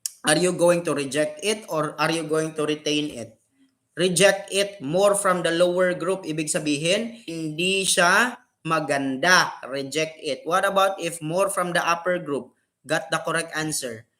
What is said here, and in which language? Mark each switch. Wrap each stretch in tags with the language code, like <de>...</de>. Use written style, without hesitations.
<en>Are you going to reject it or are you going to retain it? Reject it. More from the lower group.</en> <tl>Ibig sabihin, hindi siya maganda.</tl> <en>Reject it. What about if more from the upper group got the correct answer?</en>